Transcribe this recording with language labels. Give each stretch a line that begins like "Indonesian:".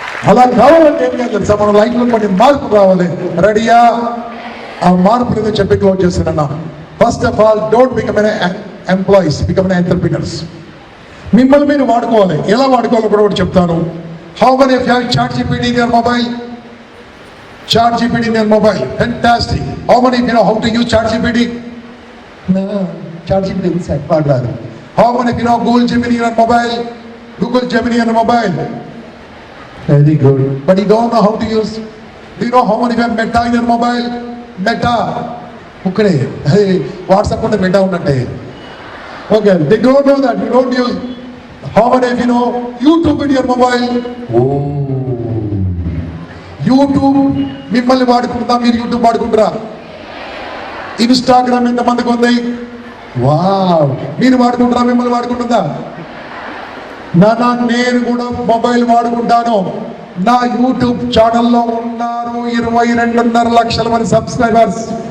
Telugu: అలా కావాలంటే ఏం లేదు తెలుసా? మన లైఫ్లో కొన్ని మార్పు రావాలి. రెడీయా? ఆ మార్పులు ఏదో చెప్పి క్లోజ్ చేస్తున్నా.
English: First of all, don't become employees, become entrepreneurs.
Telugu: మిమ్మల్ని మీరు వాడుకోవాలి. ఎలా వాడుకోవాలో కూడా చెప్తాను.
English: How many of you have ChatGPT in your mobile? ChatGPT in your mobile, fantastic. How many of you know how to use ChatGPT? No, ChatGPT inside
Telugu: వాడరాదు.
English: How many of you know Google Gemini in your mobile? Google Gemini in your mobile. Very good. But you don't know how to use. Do you know how many of you have Meta in your mobile? Meta. Okay. Hey, WhatsApp on the Meta
Telugu: ఉన్నట్టే.
English: Okay. They don't know that. You don't use. How many of you know YouTube in your mobile? Oh.
Telugu: YouTube మిమ్మల్ని వాడుకుంటా, మీరు YouTube వాడుకుంటారా? Instagram ఎంతమందికి ఉంది? Wow. మీరు వాడుకుంటారా? మిమ్మల్ని వాడుకుంటుందా? నానా నేను కూడా మొబైల్ వాడుకుంటాను. నా యూట్యూబ్ ఛానల్లో ఉన్నారు 22.5 లక్షల మంది సబ్స్క్రైబర్స్.